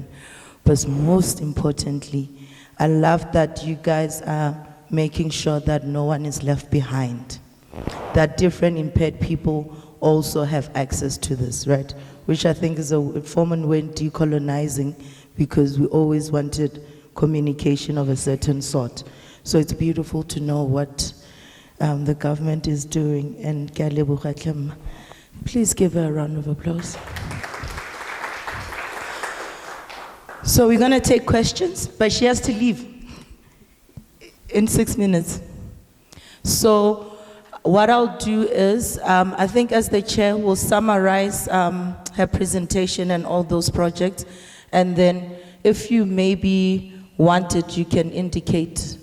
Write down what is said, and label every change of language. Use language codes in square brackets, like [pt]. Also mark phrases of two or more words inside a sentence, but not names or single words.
[en] But most importantly, I love that you guys are making sure that no one is left behind, that different impaired people also have access to this, right? Which I think is a form and way decolonizing, because we always wanted communication of a certain sort. So it's beautiful to know what the government is doing. [tn] And ke a leboga hle mma. [en] Please give her a round of applause. So we're going to take questions, but she has to leave in 6 minutes. So what I'll do is, I think as the chair will summarize her presentation and all those projects, and then if you maybe want it, you can indicate.